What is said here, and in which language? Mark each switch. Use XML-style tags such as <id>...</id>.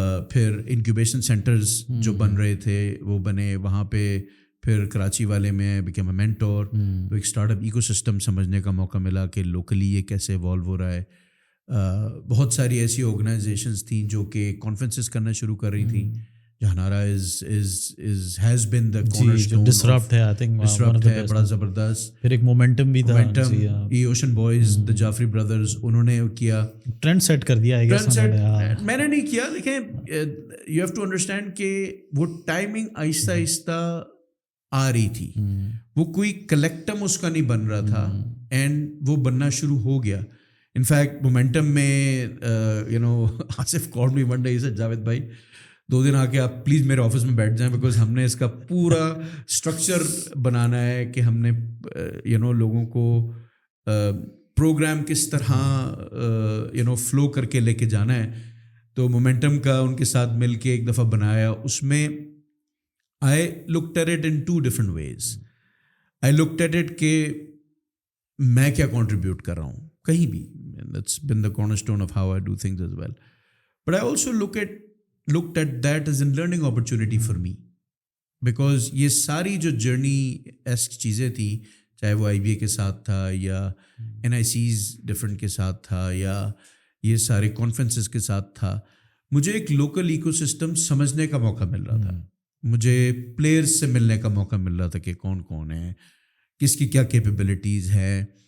<ur>پھر incubation centres جو بن رہے تھے وہ بنے وہاں پہ. پھر کراچی والے میں</ur> <en>became a mentor,</en> <ur>تو ایک اسٹارٹ اپ ایکو سسٹم سمجھنے کا موقع ملا کہ لوکلی یہ کیسے ایوالو ہو رہا ہے. بہت ساری ایسی آرگنائزیشنز تھیں جو کہ کانفرنسز کرنا شروع کر رہی تھیں.</ur> <en>Jahanara has been the cornerstone,</en> <ur>ڈسرپٹ ہے,</ur> <en>I think</en> <ur>ڈسرپٹ ہے بڑا زبردست. پھر ایک مومنٹم بھی تھا, اوشن بوائز, دا جعفری بردرز, انہوں نے کیا, ٹرینڈ سیٹ کر دیا. میں نے نہیں کیا. دیکھیں,</ur> <en>you have to understand</en> <ur>کہ وہ ٹائمنگ آہستہ آہستہ آ رہی تھی, وہ کوئی کلیکٹم اس کا نہیں بن رہا تھا, اینڈ وہ بننا شروع ہو گیا. انفیکٹ مومنٹم میں</ur> <en>Asif called me one day, he said</en> <ur>Javed بھائی 2 دن آ کے آپ پلیز میرے آفس میں بیٹھ جائیں, بیکاز ہم نے اس کا پورا اسٹرکچر بنانا ہے کہ ہم نے لوگوں کو پروگرام کس طرح فلو کر کے لے کے جانا ہے. تو مومنٹم کا ان کے ساتھ مل کے ایک دفعہ بنایا. اس میں</ur> <en>I looked at it in 2 different ways. I looked at it</en> <ur>کہ میں کیا contribute کر رہا ہوں کہیں بھی.</ur> <en>That's been the cornerstone of how I do things as well. But I also looked at that as a learning opportunity for me.</en> <ur>Because یہ ساری جو جرنی ایسک چیزیں تھیں, چاہے وہ IBA کے ساتھ تھا یا NICs ڈفرینٹ کے ساتھ تھا یا یہ سارے کانفرنسز کے ساتھ تھا, مجھے ایک لوکل ایکو سسٹم سمجھنے کا موقع مل رہا تھا. مجھے پلیئرز سے ملنے کا موقع مل رہا تھا کہ کون کون ہے, کس کی کیا کیپیبلٹیز ہیں.</ur>